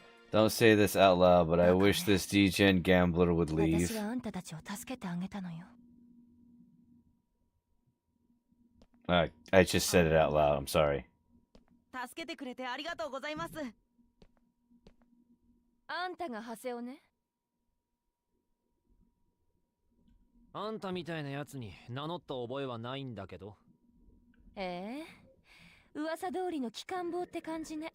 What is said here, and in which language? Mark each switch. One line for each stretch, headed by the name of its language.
English: Don't say this out loud, but I wish this degen gambler would
Japanese: 私があんたたちを助けてあげたのよ。
English: I just said it out loud. I'm sorry.
Japanese: 助けてくれてありがとうございます。あんたがハセをね。あんたみたいなやつに名乗った覚えはないんだけど。噂通りの機関棒って感じね。